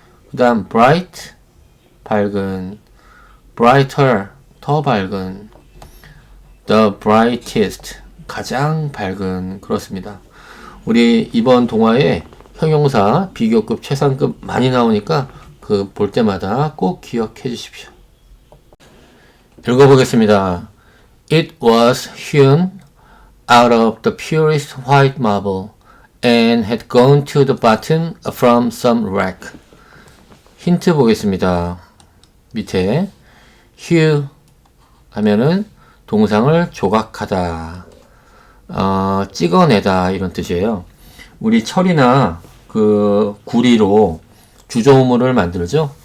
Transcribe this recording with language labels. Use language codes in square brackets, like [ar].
[ko] 그 다음 bright, 밝은, brighter, 더 밝은, the brightest, 가장 밝은. 그렇습니다. 우리 이번 동화에 형용사 비교급, 최상급 많이 나오니까 그 볼 때마다 꼭 기억해 주십시오. 읽어보겠습니다. [en] It was hewn out of the purest white marble and had gone to the bottom from some wreck. [ko] 힌트 보겠습니다. 밑에 hew 하면은 동상을 조각하다, 찍어내다 이런 뜻이에요. 우리 철이나 그 구리로 주조물을 만들죠.